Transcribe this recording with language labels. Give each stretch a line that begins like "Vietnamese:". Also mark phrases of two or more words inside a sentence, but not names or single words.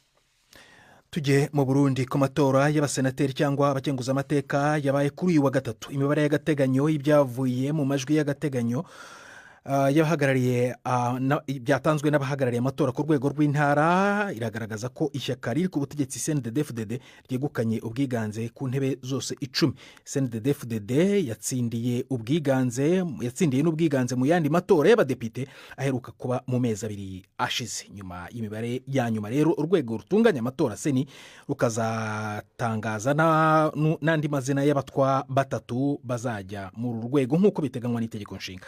Kinyarwanda: Tujye mu Burundi ku matora y'abasenateri cyangwa abakenguza amateka yabaye kuri uyu wa gatatu. Imibare y'agateganyo y'ibyavuye mu majwi y'agateganyo y'abahagarariye byatanzwe n'abahagarariye amatora ku rwego rw'intara iragaragaza ko ishyaka riri ku butegetsi CNDD-FDD ryegukanye ubwiganze ku ntebe zose 10. CNDD-FDD yatsindiye n'ubwiganze mu yandi matora y'abadepite aheruka kuba mu mezi 2 ashize. Nyuma y'imibare ya nyuma rero urwego rutunganya amatora seni rukazatangaza n'andi mazina y'abatwa 3 bazajya mu rwego nk'uko biteganywa n'itegeko nshinga.